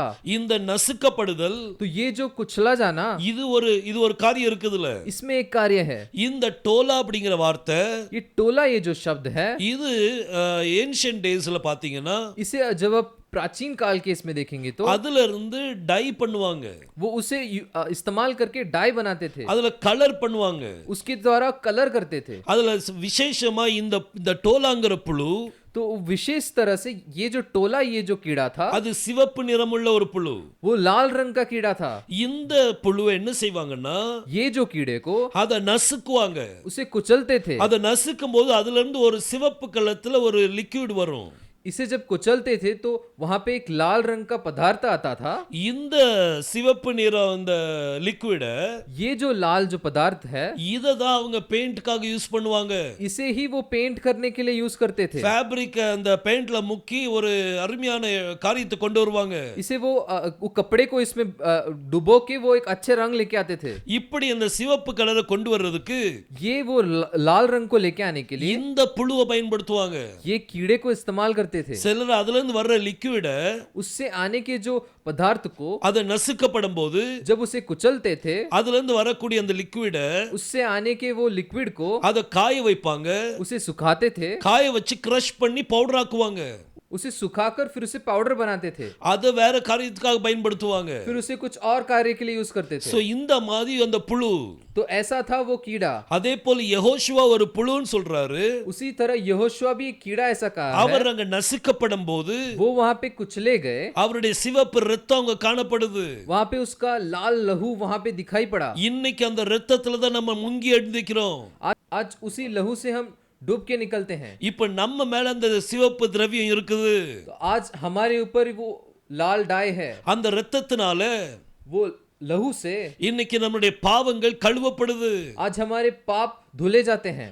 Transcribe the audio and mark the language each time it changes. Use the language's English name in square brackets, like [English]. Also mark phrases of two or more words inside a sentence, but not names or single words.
[Tamil] இந்த நசுக்கப்படுதல், [Hindi] तो ये जो कुचला जाना, [Tamil] இது ஒரு காரியம் இருக்குதுல. [Hindi] इसमें एक कार्य है। [Tamil] இந்த டோலா அப்படிங்கிற வார்த்தை, [Hindi] ये टोला, ये जो शब्द है, [Tamil] இது [English] ancient days [Tamil] பாத்தீங்கன்னா [Hindi] इसे जब आप प्राचीन काल के इसमें देखेंगे तो [Tamil] அதுல இருந்து டை பண்ணுவாங்க, [Hindi] वो उसे इस्तेमाल करके डाई बनाते थे, [Tamil] அதுல கலர் பண்ணுவாங்க, [Hindi] उसके द्वारा कलर करते थे। [Tamil] அதுல விசேஷமா இந்த டோலாங்கிற புழு, [Hindi] तो विशेष तरह से ये जो टोला, ये जो कीड़ा था, [Tamil] அது சிவப்பு நிறமுள்ள ஒரு புழு. [Hindi] वो लाल रंग का कीड़ा था। [Tamil] இந்த புழுவை என்ன செய்வாங்கன்னா, [Hindi] ये जो कीड़े को [Tamil] அத நசுக்குவாங்க. [Hindi] उसे कुचलते थे। [Tamil] அத நசுக்கும் போது அதுல இருந்து ஒரு சிவப்பு கலத்துல ஒரு லிக்விட் வரும். [Hindi] इसे जब कुचलते थे तो वहां पे एक लाल रंग का पदार्थ आता था। [Tamil] இந்த சிவப்பு நிறம் இந்த லிக்விட, [Hindi] ये जो लाल जो पदार्थ है, [Tamil] இத தான் அவங்க பெயிண்ட்காக யூஸ் பண்ணுவாங்க. [Hindi] इसे ही वो पेंट करने के लिए यूज करते थे। [Tamil] ஃபேப்ரிக் அந்த பெயிண்ட்ல முக்கி ஒரு அருமையான காரியத்தை கொண்டு வருவாங்க. [Hindi] इसे वो कपड़े को इसमें डुबो के वो एक अच्छे रंग लेके आते थे। [Tamil] இப்படி அந்த சிவப்பு கலரை கொண்டு வர்றதுக்கு [Hindi] ये वो लाल रंग को लेके आने के लिए [Tamil] இந்த புழுவை பயன்படுத்துவாங்க. [Hindi] ये कीड़े को इस्तेमाल करते थे। [Tamil] சிலர் அதுல இருந்து வர்ற லிக்விட, [Hindi] उससे आने के जो पदार्थ को [Tamil] அத நசுக்கப்படும் போது [Hindi] जब उसे कुचलते थे, [Tamil] அதுல இருந்து வரக்கூடிய அந்த லிக்விட [Hindi] उससे आने के वो लिक्विड को [Tamil] அத காய வைப்பாங்க. [Hindi] उसे सुखाते थे, [Tamil] காய வச்சு கிரஷ் பண்ணி பவுடர் ஆக்குவாங்க. [Hindi] उसे सुखाकर फिर उसे पाउडर बनाते थे, [Tamil] அத வேற காரியத்துக்காக பயன்படுத்துவாங்க. [Hindi] फिर उसे कुछ और कार्य के लिए यूज करते थे। [Tamil] சோ இந்த மாதிரி அந்த புழு, [Hindi] तो ऐसा था वो कीड़ा। [Tamil] அதே போல யெகோஷுவா ஒரு புழுன்னு சொல்றாரு. [Hindi] उसी तरह यहोशुआ भी एक कीड़ा ऐसा कहा है। [Tamil] அவர் அங்க நசுக்கப்படும் போது [Hindi] वो वहां पे कुचले गए, [Tamil] அவருடைய சிவப்பு ரத்தம் அங்க காணப்படுது. [Hindi] वहां पे उसका लाल लहू वहां पे दिखाई पड़ा। [Tamil] இன்னைக்கு அந்த ரத்தத்துல தான் நம்ம முங்கி எழுந்திக்கிறோம். [Hindi] आज उसी लहू से हम डूब के निकलते हैं। [Tamil] இப்ப நம்ம மேல அந்த சிவப்பு திரவியம் இருக்குது. [Hindi] तो आज हमारे ऊपर वो लाल डाई है। [Tamil] அந்த ரத்தத்தினால [Hindi] वो लहू से [Tamil] இன்னைக்கு நம்முடைய பாவங்கள் கழுவப்படுது. [Hindi] आज हमारे पाप धुले जाते हैं।